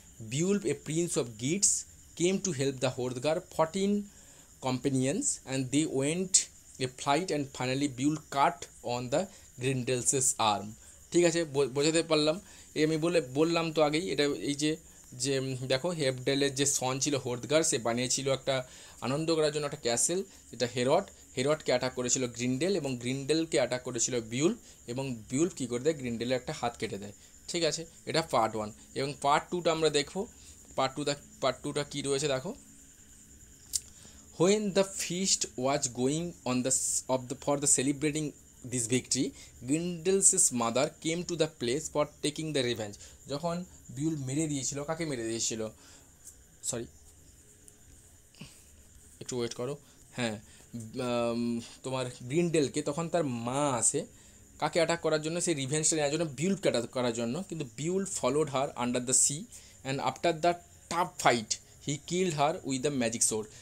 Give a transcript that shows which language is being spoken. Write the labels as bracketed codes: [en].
[en] Beowulf, a prince of Geats, came to help the Hrothgar 14 companions, and they went a flight, and finally Beowulf cut on the Grendel's arm. [bn] ঠিক আছে, বোঝাতে পারলাম। এই আমি বললাম তো আগেই, এটা এই যে দেখো হেফডেলের যে সন ছিল হোর্দগার, সে বানিয়েছিল একটা আনন্দ করার জন্য একটা ক্যাসেল, যেটা হেরটকে অ্যাটাক করেছিল গ্রিন্ডেল, এবং গ্রিন্ডেলকে অ্যাটাক করেছিল বিউলফ, এবং বিউলফ কী করে দেয়, গ্রিন্ডেলের একটা হাত কেটে দেয়। ঠিক আছে, এটা পার্ট 1। এবং পার্ট 2টা আমরা দেখবো। পার্ট টুটা কী রয়েছে দেখো। [en] When the feast was going on for the celebrating this victory, Grendel's mother came to the place for taking the revenge. [bn] যখন বিউল মেরে দিয়েছিল, কাকে মেরে দিয়েছিল, সরি একটু ওয়েট করো, হ্যাঁ, তোমার গ্রিন্ডেলকে, তখন তার মা আসে কাকে অ্যাটাক করার জন্য, সেই রিভেঞ্জটা নেওয়ার জন্য, বিউলফকে অ্যাটাক করার জন্য। [en] কিন্তু Beowulf followed her under the sea, and after the tough fight he killed her with the magic sword.